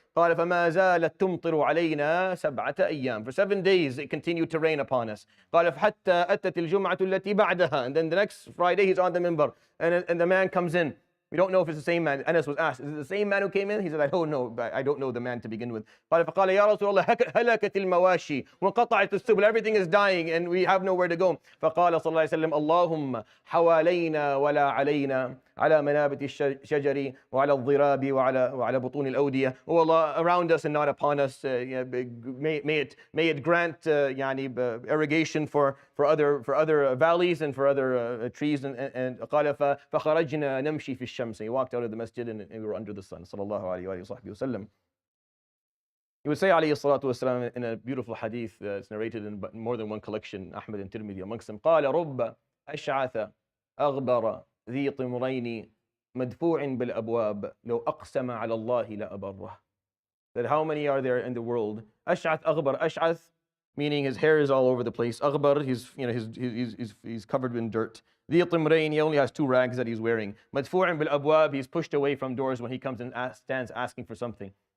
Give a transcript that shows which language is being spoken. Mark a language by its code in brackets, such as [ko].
[ar] قال فما زالت تمطر علينا 7 أيام. [en] For 7 days it continued to rain upon us. [ar] قال حتى أتت الجمعة التي بعدها. [en] And then the next Friday he's on the minbar, and the man comes in. We don't know if it's the same man. Anas was asked, is it the same man who came in? He said, I don't know the man to begin with. [ar] قال فقال يا رسول الله هلكت المواشي وانقطعت السبل. [en] Everything is dying and we have nowhere to go. [ar] فقال صلى الله عليه وسلم اللهم حوالينا ولا علينا على منابت الشجر وعلى الضراب وعلى بطون الأودية. [en] Oh Allah, around us and not upon us. May it grant irrigation for other valleys and for other trees. [ar] And قال فخرجنا نمشي في الشمس. [en] He walked out of the masjid and we were under the sun. [ar] صلى الله عليه وصحبه وسلم. [en] He would say عليه الصلاة والسلام in a beautiful hadith it's narrated in more than one collection, Ahmad and Tirmidhi amongst them. [ar] قال رب أشعث أغبر ذي طمرين مدفوع بالأبواب لو أقسم على الله لأبره. [en] That how many are there in the world? [ar] أشعث أغبر. [en] أشعث meaning his hair is all over the place. أغبر, he's covered in dirt. ذي طمرين, he only has 2 rags that he's wearing. مدفوع بالأبواب, he's pushed away from doors when he comes and stands asking for something.